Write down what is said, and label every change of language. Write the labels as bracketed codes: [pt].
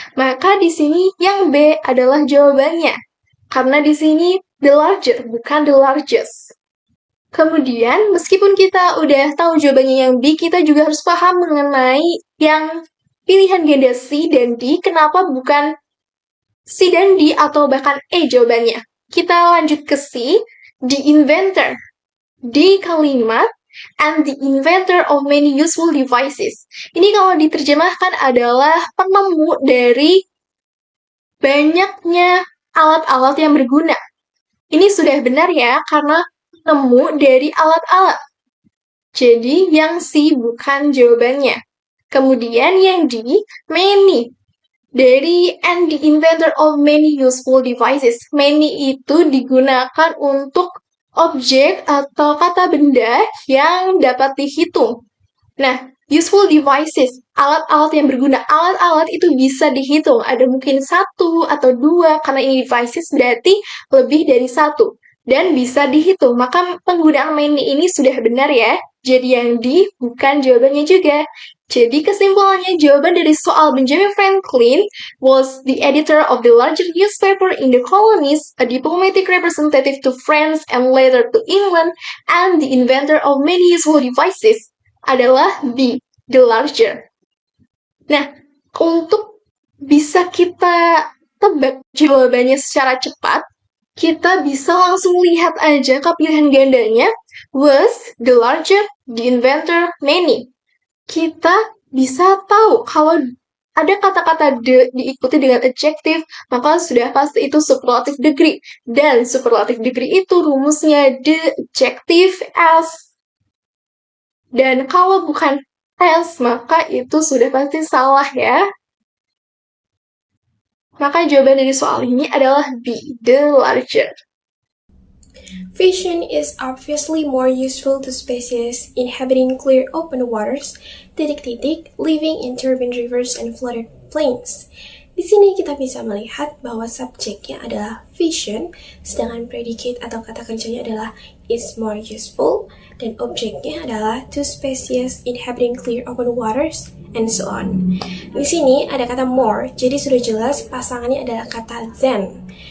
[id] Maka di sini yang B adalah jawabannya. Karena di sini the larger, bukan the largest. Kemudian, meskipun kita udah tahu jawabannya yang B, kita juga harus paham mengenai yang pilihan ganda C dan D, kenapa bukan C dan D atau bahkan E jawabannya. Kita lanjut ke C, the inventor. Di kalimat, [en] and the inventor of many useful devices. [id] Ini kalau diterjemahkan adalah penemu dari banyaknya alat-alat yang berguna. Ini sudah benar ya, karena penemu dari alat-alat. Jadi, yang C bukan jawabannya. Kemudian yang D, many. Dari [en] and the inventor of many useful devices. [id] Many itu digunakan untuk objek atau kata benda yang dapat dihitung. Nah, useful devices, alat-alat yang berguna. Alat-alat itu bisa dihitung. Ada mungkin 1 atau 2, karena ini devices berarti lebih dari 1. Dan bisa dihitung. Maka penggunaan many ini sudah benar ya. Jadi yang D bukan jawabannya juga. Jadi kesimpulannya jawaban dari soal [en] Benjamin Franklin was the editor of the larger newspaper in the colonies, a diplomatic representative to France and later to England, and the inventor of many useful devices [id] adalah B, [en] the larger. [id] Nah, untuk bisa kita tebak jawabannya secara cepat, kita bisa langsung lihat aja ke pilihan gandanya, was, the larger, the inventor, many. Kita bisa tahu kalau ada kata-kata the diikuti dengan adjective, maka sudah pasti itu superlative degree. Dan superlative degree itu rumusnya the adjective as Dan kalau bukan tense, maka itu sudah pasti salah ya. Maka jawaban dari soal ini adalah B, the larger. [en] Fission is obviously more useful to species inhabiting clear open waters, living in turbine rivers and flooded plains. [id] Di sini kita bisa melihat bahwa subjeknya adalah fission, sedangkan predicate atau kata kerjanya adalah is more useful, dan objeknya adalah [en] to species inhabiting clear open waters, and so on. [id] Di sini ada kata more, jadi sudah jelas pasangannya adalah kata than.